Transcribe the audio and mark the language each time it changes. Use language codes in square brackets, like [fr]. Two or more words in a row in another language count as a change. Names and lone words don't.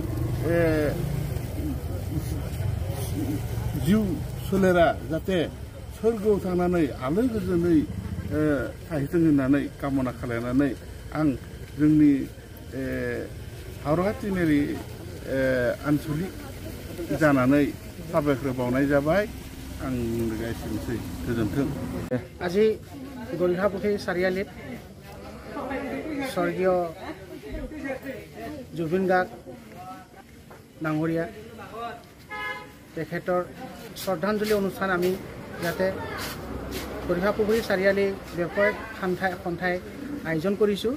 [brx] जिउ सोलेरा जाहाथे सोरगोआव थांनानै आलो गोजोनै थाहैथों होननानै कामना खालामनानै आं जोंनि हावरगा तिनारि आनसलिक जानानै साबायखर बावनाय जाबाय। आं एसेनोसै, गोजोन्थों। [as] আজি গৰিখাপুখুৰী চাৰিআলিত স্বৰ্গীয় জুবিন গাৰ্গ ডাঙৰীয়া তেখেতৰ শ্ৰদ্ধাঞ্জলি অনুষ্ঠান আমি ইয়াতে গৰিখাপুখুৰী চাৰিআলি ব্যৱসায়িক সন্থাই আয়োজন কৰিছোঁ।